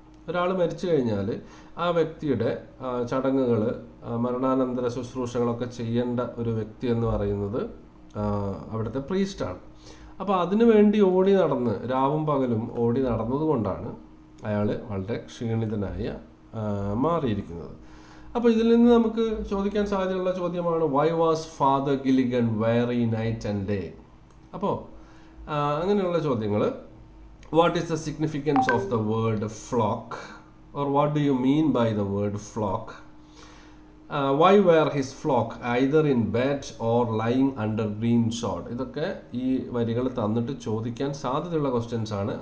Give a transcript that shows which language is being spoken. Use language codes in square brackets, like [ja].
[ml] ഒരാൾ മരിച്ചു കഴിഞ്ഞാൽ ആ വ്യക്തിയുടെ ചടങ്ങുകൾ, മരണാനന്തര ശുശ്രൂഷകളൊക്കെ ചെയ്യേണ്ട ഒരു വ്യക്തി എന്ന് പറയുന്നത് അവിടുത്തെ പ്രീസ്റ്റാണ്. അപ്പോൾ അതിനു വേണ്ടി രാവും പകലും ഓടി നടന്നതുകൊണ്ടാണ് അയാൾ വളരെ ക്ഷീണിതനായി മാറിയിരിക്കുന്നത്. അപ്പോൾ ഇതിൽ നിന്ന് നമുക്ക് ചോദിക്കാൻ സാധ്യതയുള്ള ചോദ്യമാണ് [en] Why was Father Gilligan very night and day. [ml] അപ്പോൾ അങ്ങനെയുള്ള ചോദ്യങ്ങൾ, [en] what is the significance of the word flock, or what do you mean by the word flock? Why were his flock either in bed or lying under green sod? [ml] ഇതൊക്കെ ഈ വരികൾ തന്നിട്ട് ചോദിക്കാൻ സാധ്യതയുള്ള questions ആണ്.